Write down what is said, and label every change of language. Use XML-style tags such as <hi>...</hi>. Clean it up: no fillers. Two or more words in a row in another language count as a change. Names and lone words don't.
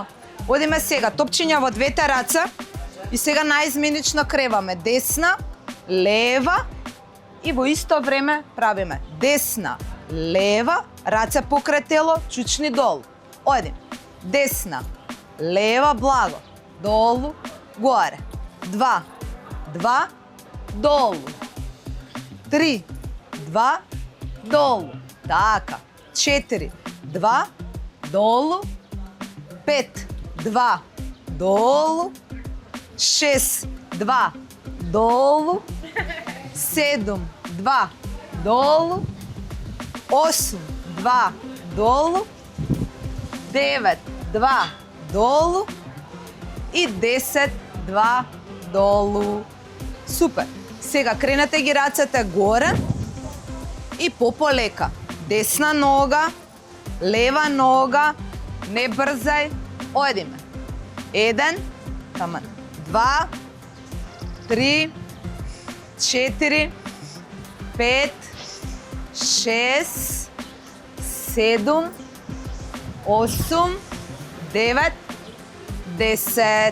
<mk>Одиме сега, топчиња во двете раце и сега наизменично креваме десна, лева и во исто време правиме десна, лева, раце покрај тело, чучни долу. Одим. Десна, лева, благо. Долу, горе. 2, 2, долу. 3, 2, долу. Така. 4, 2, долу. 5, 2, долу. 6, 2, долу. 7, 2, долу. 8, 2, долу. 9, 2, долу. И 10, 2, долу. Супер. Сега кренете ги рацете горе и пополека. Десна нога, лева нога, не брзај, одиме. 1, таман, 2, 3, 4, 5, 6, 7, 8, 9, 10.</mk>